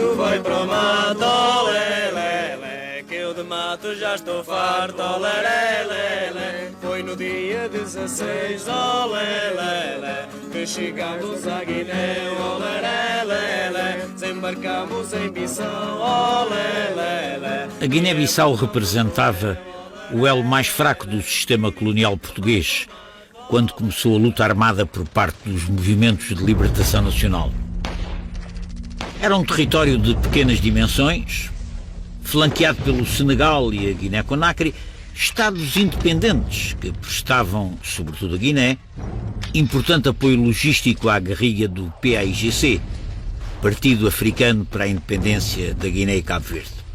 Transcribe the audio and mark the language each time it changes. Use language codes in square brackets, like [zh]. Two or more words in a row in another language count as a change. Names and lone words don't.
[pt] foi pro mato, olé, lé, lé, que eu de mato já estou farto, olé, lé, lé, lé. Foi no dia 16, olé, lé, lé, que chegamos à Guiné, olé, lé, lé, lé, desembarcamos em Bissau, olé, lé, lé. A Guiné-Bissau representava o elo mais fraco do sistema colonial português, quando começou a luta armada por parte dos movimentos de libertação nacional. Era um território de pequenas dimensões, flanqueado pelo Senegal e a Guiné-Conakry, estados independentes que prestavam, sobretudo a Guiné, importante apoio logístico à guerrilha do PAIGC, Partido Africano para a Independência da Guiné e Cabo Verde.